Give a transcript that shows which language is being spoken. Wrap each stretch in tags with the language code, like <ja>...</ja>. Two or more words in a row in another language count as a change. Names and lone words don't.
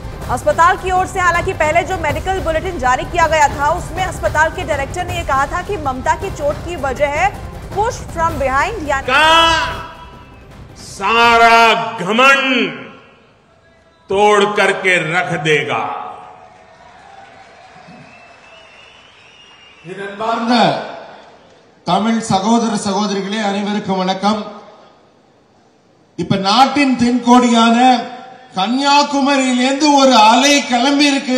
<hi>अस्पताल की ओर से हालांकि पहले जो</hi> <en>medical bulletin</en> <hi>जारी किया गया था उसमें अस्पताल के डायरेक्टर ने यह कहा था कि ममता की चोट की वजह है</hi> <en>push from behind,</en> <hi>यानी सारा घमंड तोड़ करके रख देगा।</hi> <ta>அன்பார்ந்த தமிழ் சகோதர சகோதரிகளே, அனைவருக்கும் வணக்கம். இப்ப நாட்டின் தென்கோடியான கன்னியாகுமரியிலிருந்து ஒரு அலை கிளம்பி இருக்கு.</ta>